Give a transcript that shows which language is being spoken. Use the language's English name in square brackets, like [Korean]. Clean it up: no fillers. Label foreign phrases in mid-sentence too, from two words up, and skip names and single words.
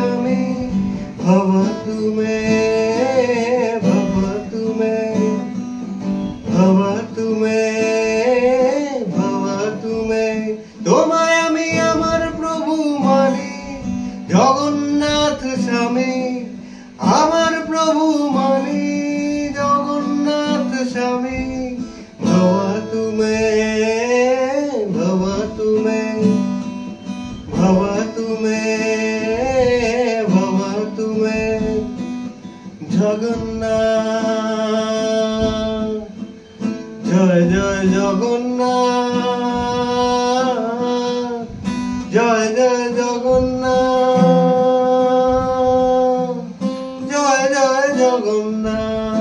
[Sanskrit] स्वामी भवतु मे भवतु मे भवतु मे भवतु मे [Bangla] তোমায় আমি আমার প্রভু মানি জগন্নাথ স্বামী আমার প্রভু মানি জগন্নাথ স্বামী [Sanskrit] भवतु मे भवतु मे भवतु मे भवतु मे जगन्नाथ जय जय जगन्नाथ जय जय जगन्नाथ जय जय जगन्नाथ।